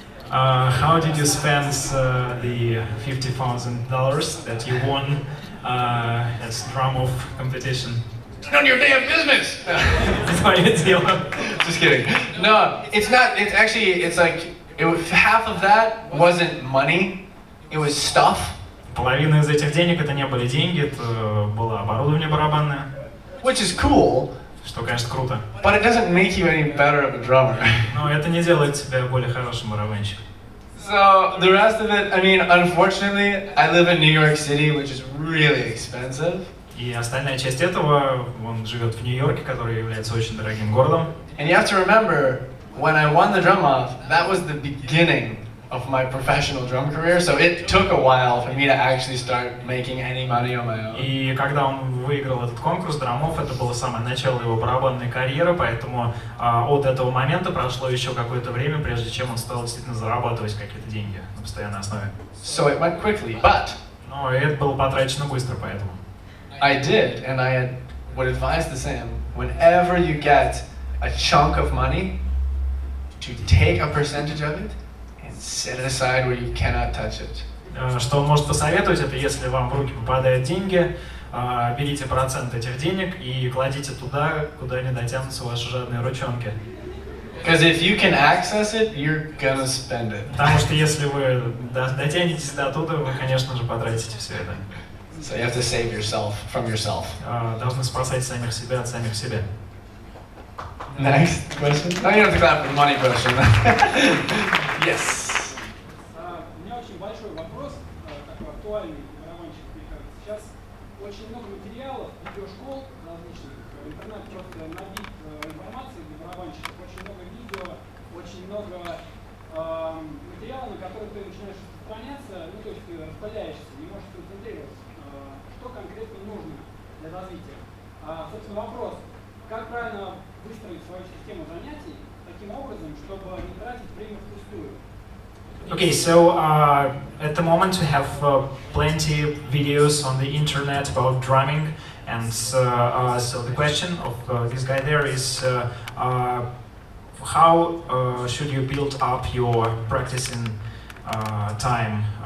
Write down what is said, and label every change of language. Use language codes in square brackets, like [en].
[en] How did you spend the $50,000 that you won at drum-off competition? None of your damn business! [ru] Твое дело. [en] Just kidding. No, it's not. It's actually, it's like, half of that wasn't money, it was stuff. [ru] Половина из этих денег это не были деньги, это было оборудование барабанное. [en] Which is cool. [ru] Что, конечно, круто. [en] But it doesn't make you any better of a drummer. [ru] Но это не делает тебя более хорошим барабанщиком. [en] So the rest of it, I mean, unfortunately, I live in New York City, which is really expensive. [ru] И остальная часть этого, он живет в Нью-Йорке, который является очень дорогим городом. [en] And you have to remember, when I won the drum off, that was the beginning of my professional drum career, so it took a while for me to actually start making any money on my own. [ru] И когда он выиграл этот конкурс драмов, это было самое начало его барабанной карьеры, поэтому от этого момента прошло еще какое-то время, прежде чем он стал действительно зарабатывать какие-то деньги на постоянной основе. [en] So it went quickly, but [ru] Но это было потрачено быстро, поэтому. [en] I did, and I would advise the same. Whenever you get a chunk of money, to take a percentage of it and set it aside where you cannot touch it. [ru] Что он может посоветовать, это если вам в руки попадают деньги, берите процент этих денег и кладите туда, куда не дотянутся ваши жадные ручонки. [en] Because if you can access it, you're gonna spend it. [ru] Потому что если вы дотянетесь до туда, вы, конечно же, потратите все это. [en] So you have to save yourself from yourself. [ru] Должны спасать самих себя от самих себя. [en] Next question? No, you don't have to clap for the money question. Yes. [ru] У меня очень большой вопрос, такой актуальный для барабанщиков, мне кажется. Сейчас очень много материалов, видеошкол различных, интернет просто набит информацией для барабанщиков, очень много видео, очень много материала, на который ты начинаешь распространяться, ну то есть ты распыляешься, не можешь концентрироваться. Что конкретно нужно для развития? Собственно, вопрос, как правильно выстроить свою систему занятий таким образом, чтобы не тратить время впустую? [en] Okay, so at the moment we have plenty of videos on the internet about drumming, and so the question of this guy there is how should you build up your practicing time?